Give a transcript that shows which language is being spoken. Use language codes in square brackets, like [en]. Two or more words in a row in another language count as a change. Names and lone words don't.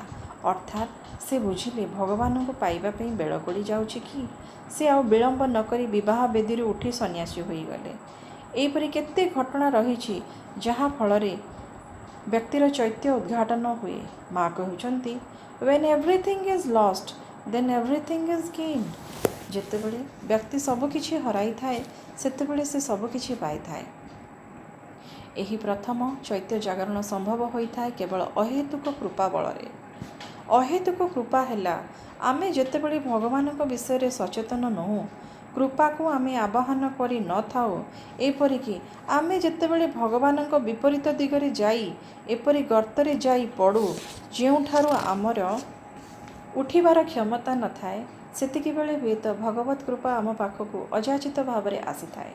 [or] ଅର୍ଥାତ୍ ସେ ବୁଝିଲେ ଭଗବାନଙ୍କୁ ପାଇବା ପାଇଁ ବେଳ ଗଡ଼ି ଯାଉଛି କି? ସେ ଆଉ ବିଳମ୍ବ ନ କରି ବିବାହ ବେଦୀରୁ ଉଠି ସନ୍ନ୍ୟାସୀ ହୋଇଗଲେ। ଏହିପରି କେତେ ଘଟଣା ରହିଛି ଯାହା ଫଳରେ ବ୍ୟକ୍ତିର ଚୈତ୍ୟ ଉଦ୍ଘାଟନ ହୁଏ। ମା କହୁଛନ୍ତି, [en] when everything is lost, then everything is gained। [or] ଯେତେବେଳେ ବ୍ୟକ୍ତି ସବୁକିଛି ହରାଇଥାଏ, ସେତେବେଳେ ସେ ସବୁକିଛି ପାଇଥାଏ। ଏହି ପ୍ରଥମ ଚୈତ୍ୟ ଜାଗରଣ ସମ୍ଭବ ହୋଇଥାଏ କେବଳ ଅହେତୁକ କୃପା ବଳରେ। ଅହେତୁକ କୃପା ହେଲା, ଆମେ ଯେତେବେଳେ ଭଗବାନଙ୍କ ବିଷୟରେ ସଚେତନ ନୋହୁଁ, କୃପାକୁ ଆମେ ଆବାହନ କରି ନଥାଉ, ଏପରିକି ଆମେ ଯେତେବେଳେ ଭଗବାନଙ୍କ ବିପରୀତ ଦିଗରେ ଯାଇ ଏପରି ଗର୍ତ୍ତରେ ଯାଇ ପଡ଼ୁ, ଯେଉଁଠାରୁ ଆମର ଉଠିବାର କ୍ଷମତା ନଥାଏ, ସେତିକିବେଳେ ହୁଏତ ଭଗବତ୍ କୃପା ଆମ ପାଖକୁ ଅଯାଚିତ ଭାବରେ ଆସିଥାଏ।